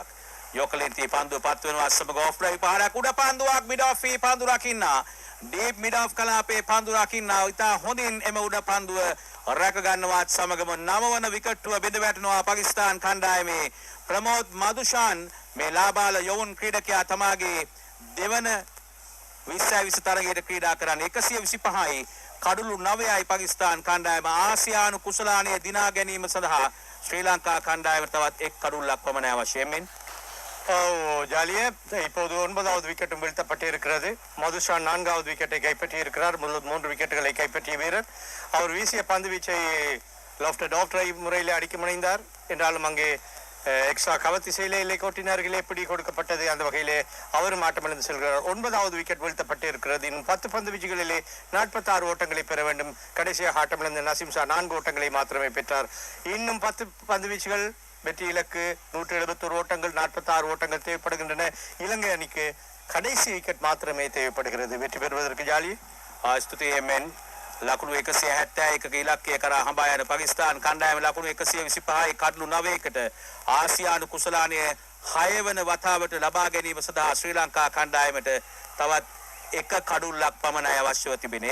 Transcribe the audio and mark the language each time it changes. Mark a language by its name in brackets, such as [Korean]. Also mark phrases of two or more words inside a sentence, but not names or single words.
[Sinhala] යොකලෙන්ති පන්දුව පත් වෙනවා සමග ඔෆ් ඩ්‍රයිව් පහරක් උඩ පන්දුවක් මිඩ් ඔෆ් පන්දු රකින්නා ඩීප් මිඩ් ඔෆ් කලාපේ පන්දු රකින්නා ඉතා හොඳින් එම උඩ පන්දුව රැක ගන්නවත් සමගම 9 වන විකට්ටුව බිඳ වැටෙනවා පාකිස්තාන් කණ්ඩායමේ ප්‍රමෝද් මදුෂාන් මේ ලාබාල යොවුන් ක්‍රීඩකයා තමාගේ දෙවන 20 තරගයට ක්‍රීඩා කරන්නේ 125යි කඩලු 9යි පාකිස්තාන් කණ්ඩායම ආසියානු කුසලානයේ දිනා ගැනීම සඳහා ශ්‍රී ලංකා කණ්ඩායමට තවත් එක් කඩුල්ලක් පමණ අවශ්‍ය වෙමින් [Tamil] ஜாலியே இப்போது 9வது விக்கெட்டும் வீழ்த்தப்பட்டிருக்கிறது. மதுஷான் 4வது விக்கெட்டை கைப்பற்றியிருக்கிறார். 3 விக்கெட்டுகளை கைப்பற்றிய வீரர். அவர் வீசிய பந்து வீச்சை லெஃப்ட் ஆஃப் டிரைவ் முறையில் அடிக்க முனைந்தார். என்றாலும் அங்கே எக்ஸ்ட்ரா கவர்த்திசையிலே இல்லை கொட்டினார்களே பிடி கொடுக்கப்பட்டது. அந்த வகையிலே அவரும் ஆட்டமிழந்து செல்கிறார். 9வது விக்கெட் வீழ்த்தப்பட்டிருக்கிறது. இன்னும் 10 பந்து வீச்சுகளிலே 46 ஓட்டங்களை பெற வேண்டும். கடைசியாக ஆட்டமிழந்த நசீம் ஷா 4 ஓட்டங்களை மாத்திரமே பெற்றார். இன்னும் 10 பந்து வீச்சுகள் வெற்றி இலக்கு 171 ஓட்டங்கள் 46 ஓட்டங்கள் தேவைப்படுகின்றன. இலங்கை அணிக்கு கடைசி விக்கெட் மாத்திரமே தேவைப்படுகிறது வெற்றி பெறுவதற்கு. ஜாலி [Sinhala] ස්තුතියි ලකුණු 171ක ඉලක්කය කරා හඹා යන පාකිස්තාන් කණ්ඩායම ලකුණු 125යි කඩලු 9කට ආසියානු කුසලානයේ 6 වන වතාවට ලබා ගැනීම සඳහා ශ්‍රී ලංකා කණ්ඩායමට තවත් එක කඩුල්ලක් පමණයි අවශ්‍යව තිබෙන්නේ.